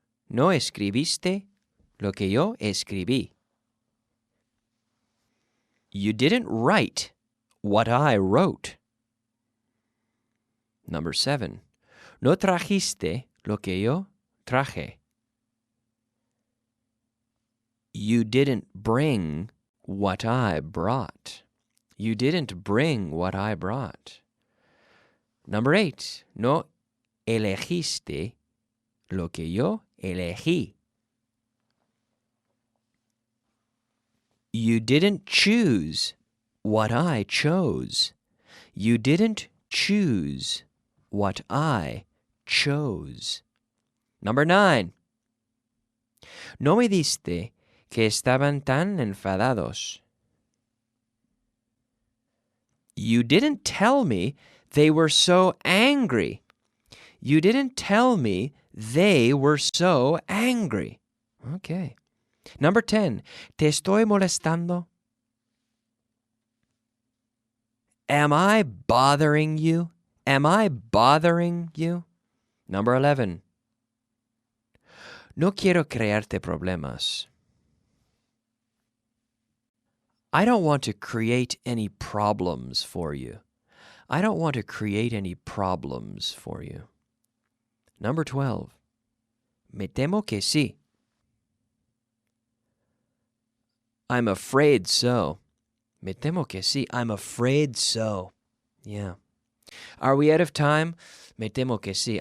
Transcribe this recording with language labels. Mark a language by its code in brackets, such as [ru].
[es] No escribiste lo que yo escribí. [en] You didn't write what I wrote. Number 7. [es] No trajiste lo que yo traje. [en] You didn't bring what I brought. You didn't bring what I brought. Number 8. [es] No elegiste lo que yo elegí. [en] You didn't choose what I chose. You didn't choose what I chose. Number 9. [es] No me diste que estaban tan enfadados. [en] You didn't tell me they were so angry. You didn't tell me they were so angry. Okay. Number 10. [es] Te estoy molestando. [en] Am I bothering you? Am I bothering you? Number 11. [es] No quiero crearte problemas. [en] I don't want to create any problems for you. I don't want to create any problems for you. Number 12. [es] Me temo que sí. [en] I'm afraid so. [es] Me temo que sí. [en] I'm afraid so. Yeah. Are we out of time? Me temo que sí.